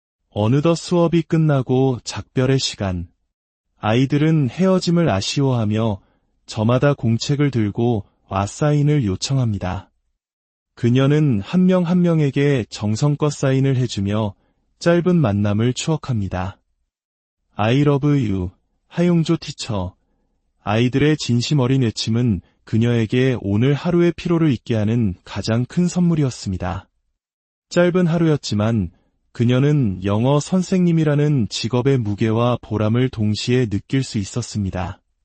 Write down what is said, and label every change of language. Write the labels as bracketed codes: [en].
[ko] 어느덧 수업이 끝나고 작별의 시간. 아이들은 헤어짐을 아쉬워하며 저마다 공책을 들고 왓사인을 요청합니다. 그녀는 한 명 한 명에게 정성껏 사인을 해주며 짧은 만남을 추억합니다. [en] I love you, 하용조 티처. [ko] 아이들의 진심 어린 외침은 그녀에게 오늘 하루의 피로를 잊게 하는 가장 큰 선물이었습니다. 짧은 하루였지만 그녀는 영어 선생님이라는 직업의 무게와 보람을 동시에 느낄 수 있었습니다.